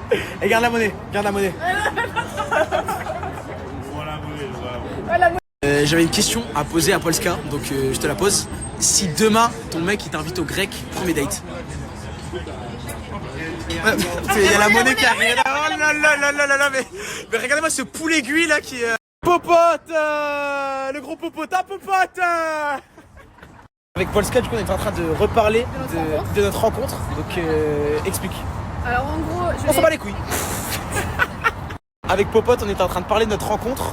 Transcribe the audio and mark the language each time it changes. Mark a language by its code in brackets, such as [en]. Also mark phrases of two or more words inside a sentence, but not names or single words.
[fr] Et garde la monnaie, J'avais une question à poser à Polska, donc je te la pose. Si demain ton mec il t'invite au grec, premier date. Il y a la monnaie qui arrive là. Oh là là là là là là, mais regardez-moi ce poulet aiguille là qui popote, le gros popotin popote. Avec Polska, du coup, on est en train de reparler de notre rencontre. Donc, explique. Alors en gros, On s'en bat les couilles. Avec Popote, on était en train de parler de notre rencontre.